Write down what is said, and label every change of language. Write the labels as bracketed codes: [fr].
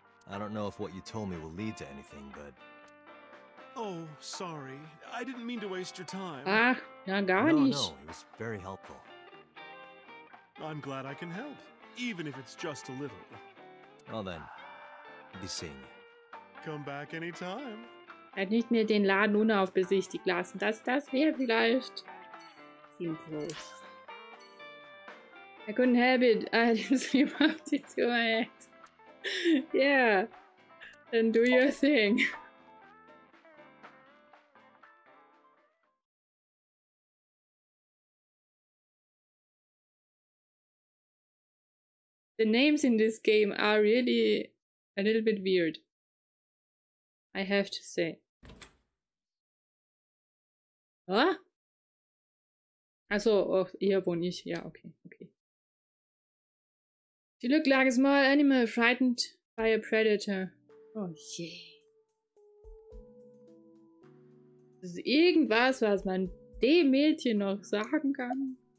[en] I don't know if what you told me will lead to anything, but... Oh, sorry. I didn't mean to waste your time. [de] Ach, ja, gar [en] No, [de] nicht. [en] no, it was very helpful. I'm glad I can help, even if it's just a little. Well then, be seeing you. Come back anytime. [de] Er hat nicht mehr den Laden unaufbesichtigt lassen. Das wäre vielleicht sinnvoll. [en] I couldn't help it. I didn't sleep up to my head. Yeah. Then do your thing. The names in this game are really a little bit weird. I have to say. [de] Ah? Achso, oh, hier wohne ich. Ja, okay, okay. [en] She looked like a small animal frightened by a predator. [de] Oh je. Das ist irgendwas, was man dem Mädchen noch sagen kann.